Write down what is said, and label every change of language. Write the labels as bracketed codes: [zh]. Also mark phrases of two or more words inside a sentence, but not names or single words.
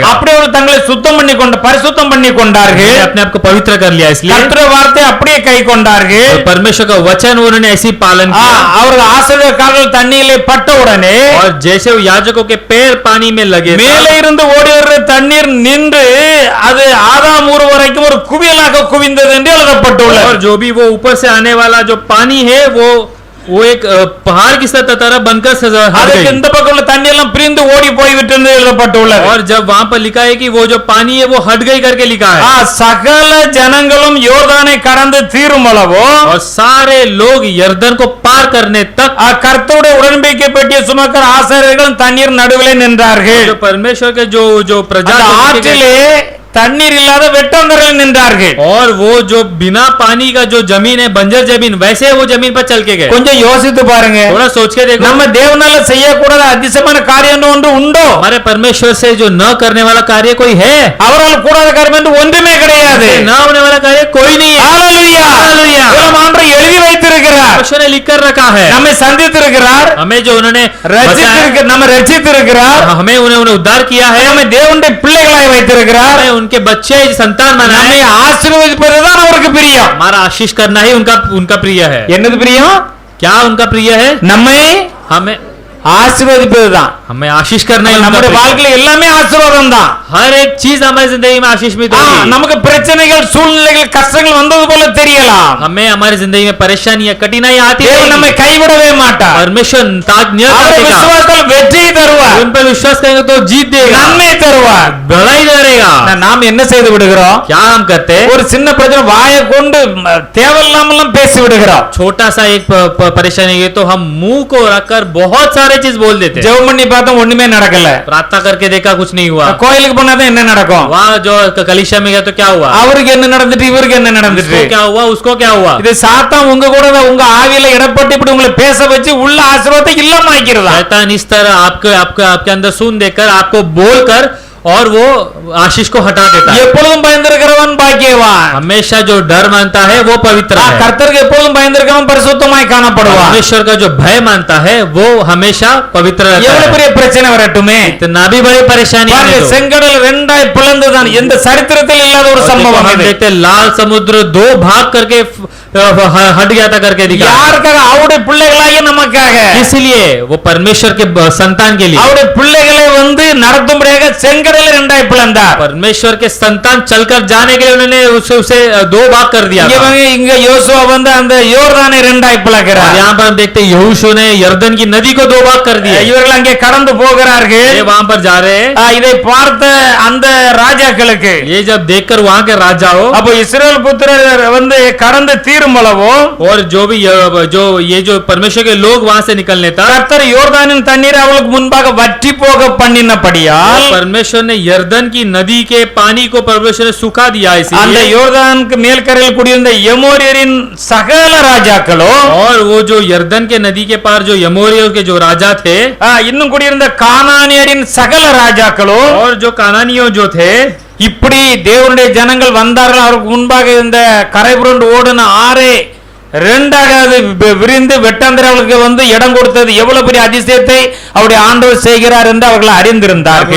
[ta] அப்படியே அவர் தங்களை சுத்தம் பண்ணி பரிசுத்தம் பண்ணி கொண்டார்கள். [hi] अपने आप को पवित्र कर लिया, इसलिए [ta] கர்த்தருடைய வார்த்தை அப்படியே கை கொண்டார்கள். [hi] परमेश्वर का वचन उन्होंने ऐसी पालन किया। [ta] அவர்கள் ஆசாரியர் கால்கள் தண்ணியிலே பட்ட உடனே [hi] और जैसे वो याजकों के पैर पानी में लगे, [ta] மேலே இருந்து ஓடி வருகிற தண்ணீர் நின்று அது ஆதாம் ஊர் வரைக்கும் ஒரு குவியலாக குவிந்தது என்று எழுதப்பட்டுள்ளது. [hi] और जो भी वो ऊपर से आने वाला जो पानी है वो एक पहाड़ की तरह बनकर हट [ta] அதுக்கு [hi] गई। [ta] இந்த பக்கம் உள்ள தண்ணி எல்லாம் பிரிந்து ஓடி போய்விட்டு என்று எழுதப்பட்டுள்ளது. [hi] और जब वहां पर लिखा है कि वो जो पानी है वो हट गई करके लिखा है। [ta] சகல ஜனங்களும் யோர்தானை கடந்து தீரும் அளவோ [hi] और सारे लोग यरदन को पार करने तक [ta] கர்த்தருடைய உடன்படிக்கை பெட்டியை சுமக்கிற ஆசாரியர்கள் தண்ணீர் நடுவிலே நின்றார்கள். [hi] जो परमेश्वर के जो प्रजा [ta] அந்த ஆற்றிலே தண்ணீர் இல்லாத வெட்டாந்தரையில் நின்றார்கள். [hi] और वो जो बिना पानी का जो जमीन है, बंजर जमीन, वैसे वो जमीन पर चल के गए। [ta] கொஞ்சம் யோசித்து பாருங்க. [hi] थोड़ा सोच के देखो, [ta] நம்ம தேவனால செய்யக்கூடாத அதிசயமான காரியம் ஒன்று உண்டோ? [hi] हमारे परमेश्वर से जो न करने वाला कार्य कोई है? [ta] அவரால் கூடாத காரியம் என்று ஒன்றுமே கிடையாது. [hi] न होने वाला कार्य कोई नहीं है। [ta] ஹalleluya. ஹalleluya. இதெல்லாம் ஆண்டவர் எழுதி வைத்திருக்கிறார். [hi] परमेश्वर ने लिख कर रखा है। [ta] நம்மை சந்தித்திருக்கிறார். [hi] हमें जो उन्होंने [ta] நம்ம ரட்சித்திருக்கிறார். [hi] हमें उन्हें उद्धार किया है। [ta] நம்மை தேவனுடைய பிள்ளைகளாய் வைத்திருக்கிறார். [hi] हमें उनके बच्चे संतान बनाए। [ta] நம்மை ஆசீர்வதிப்பதுதான் அவருக்கு பிரியம். [hi] हमारा आशीष करना ही उनका प्रिय है। [ta] என்னது பிரியம்? [hi] क्या उनका प्रिय है? [ta] நம்மை [hi] हमें [ta] ஆசீர்வதிப்பதுதான். [hi] हमें आशीष करना ही उनका [ta] நம்முடைய [hi] प्रिय है। [ta] வாழ்க்கையில எல்லாமே ஆசீர்வாதம் தான். [hi] हर एक चीज हमारी जिंदगी में आशीष में होगी। [ta] நமக்கு பிரச்சனைகள் சூழ்நிலைகள் கஷ்டங்கள் வந்தது போல தெரியலாம். [hi] हमें हमारी जिंदगी में परेशानियां कठिनाई आती है, [ta] தேவன் நம்மை கைவிடவே மாட்டார். [hi] परमेश्वर [ta] அவருடைய விசுவாசத்தால் வெற்றியை தருவார். [hi] उन पर विश्वास करेंगे तो जीत देगा, [ta] நன்மை தருவார். [hi] भलाई करेगा। [ta] நாம் என்ன செய்து விடுகிறோம்? [hi] क्या हम करते हैं? [ta] ஒரு சின்ன பிரச்சனை வாயை கொண்டு தேவையில்லாமலாம் பேசி விடுகிறோம். [hi] छोटा सा एक परेशानी है तो हम मुंह को रखकर बहुत सारे चीज बोल देते हैं। [ta] ஜெபம் பண்ணி பார்த்தோம் ஒண்ணுமே நடக்கல. [hi] प्रार्थना करके देखा कुछ नहीं हुआ। [ta] கோயிலுக்கு போனாதான் என்ன நடக்கும்? [hi] वहाँ जो कलीसिया में गया तो क्या हुआ? [ta] அவருக்கு என்ன நடந்துட்டு இவருக்கு என்ன நடந்துட்டு? [hi] उसको क्या हुआ, उसको क्या हुआ? [ta] இது சாத்தான் உங்க கூட உங்க ஆவியில இடப்பட்டு இப்படி உங்களை பேச வச்சு உள்ள ஆசீர்வாதத்தை இல்லாம [hi] शैतान इस तरह आपके अंदर सुन देकर आपको बोलकर और वो आशीष को हटा देता है। [ta] எப்பொழுதும் பயந்திருக்கிறவன் பாக்கியவான். [hi] हमेशा जो डर मानता है वो पवित्र है। [ta] கர்த்தருக்கு எப்பொழுதும் பயந்திருக்கிறவன் பரிசுத்தமாய் காணப்படுவான். [hi] परमेश्वर का जो भय मानता है वो हमेशा पवित्र रहता [ta] எவ்வளவு [hi] है। [ta] பெரிய பிரச்சனை வரட்டுமே, [hi] इतना भी बड़ी परेशानी आने दो। [ta] செங்கடல் ரெண்டாய் பிளந்துதான் எந்த சரித்திரத்தில் இல்லாத ஒரு சம்பவம் [hi] हम [ta] இது. [hi] देखते हैं लाल समुद्र दो भाग करके हट गया था करके दिखा। [ta] யாருக்காக? அவருடைய பிள்ளைகளாகிய நமக்காக. [hi] इसलिए वो परमेश्वर के संतान के लिए [ta] அவருடைய பிள்ளைகளை நடத்தும்படியாக செங்கடலை ரெண்டாய் பிளந்தார். [hi] परमेश्वर के संतान चलकर जाने के लिए उन्होंने उसे दो भाग कर दिया था। [ta] இங்க யோசுவா அந்த யோர்தானை ரெண்டாய் பிளக்கிறார். [hi] यहाँ पर हम देखते हैं यहोशू ने यरदन की नदी को दो भाग कर दिया। [ta] இவர்கள் அங்கே கடந்து போகிறார்கள். [hi] ये वहां पर जा रहे हैं। [ta] இதை பார்த்த அந்த ராஜாக்களுக்கு [hi] ये जब देखकर वहां के राजाओं [ta] அப்போ இஸ்ரவேல் புத்திரர் கடந்து தீரும் அளவோ [hi] और जो भी जो परमेश्वर के लोग वहां से निकलने तक [ta] கர்த்தர் யோர்தானின் தண்ணீர் அவளுக்கு முன்பாக வற்றி போக பண்ணினபடியால் [hi] परमेश्वर ने यरदन की नदी के पानी को परमेश्वर ने सुखा दिया। [ta] அந்த [hi] इसलिए [ta] யோர்தானுக்கு மேல்கரையில் குடியிருந்த எமோரியரின் சகல ராஜாக்களோ [hi] और वो जो यरदन के नदी के पार जो यमोरियों के जो राजा थे [ta] இன்னும் குடியிருந்த கானானியரின் சகல ராஜாக்களோ [hi] और जो कानानियों जो थे [ta] இப்படி தேவனுடைய ஜனங்கள் வந்தார்கள். அவருக்கு முன்பாக இருந்த கரை புரண்டு ஓடின ஆறே ரெண்டாக அது விரிந்து வெட்டாந்திரர்களுக்கு வந்து இடம் கொடுத்தது எவ்வளவு பெரிய அதிசயத்தை அவருடைய ஆண்டவர் செய்கிறார் என்று அவர்கள் அறிந்திருந்தார்கள்.